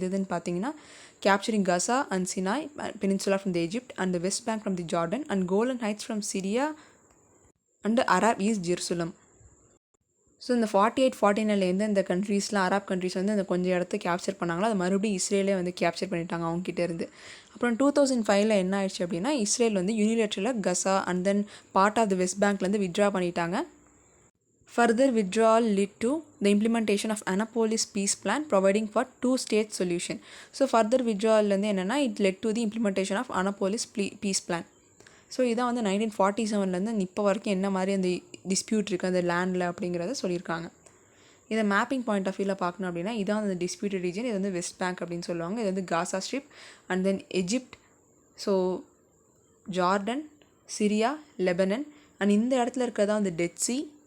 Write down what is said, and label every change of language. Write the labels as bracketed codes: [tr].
[ta] எதுன்னு பார்த்தீங்கன்னா [en] capturing Gaza and Sinai Peninsula from the Egypt and the West Bank from the Jordan and Golan Heights from Syria and Arab East Jerusalem. [ta] So இந்த 48-49 இந்த கண்ட்ரீஸ்லாம் Arab countries வந்து அந்த கொஞ்சம் இடத்த capture பண்ணாங்களோ அது மறுபடியும் இஸ்ரேலே வந்து கேப்சர் பண்ணிட்டாங்க அவங்ககிட்ட இருந்து. அப்புறம் 2005 என்ன ஆயிடுச்சு அப்படின்னா இஸ்ரேல் வந்து யூனிலேட்ரலாக கசா and then part of the west பேங்க்லேருந்து வித்ட்ரா பண்ணிட்டாங்க. [en] Further withdrawal led to the implementation of Annapolis Peace Plan providing for two-state solution. So further withdrawal என்னன்னா it led to the implementation of Annapolis Peace Plan. [ta] So இதான் வந்து 1947 இப்போ வரைக்கும் என்ன மாதிரி அந்த டிஸ்பியூட் இருக்குது அந்த லேண்டில் அப்படிங்கிறத சொல்லியிருக்காங்க. இதை மேப்பிங் பாயிண்ட் ஆஃப் வியூவில் பார்க்கணும் அப்படின்னா இதான் அந்த டிஸ்பியூட்டட் ரீஜன். இது வந்து வெஸ்ட் பேங்க் அப்படின்னு சொல்லுவாங்க. இது வந்து காசா strip and then Egypt, so Jordan, Syria, Lebanon and இந்த இடத்துல இருக்கிறதா வந்து டெட் சி.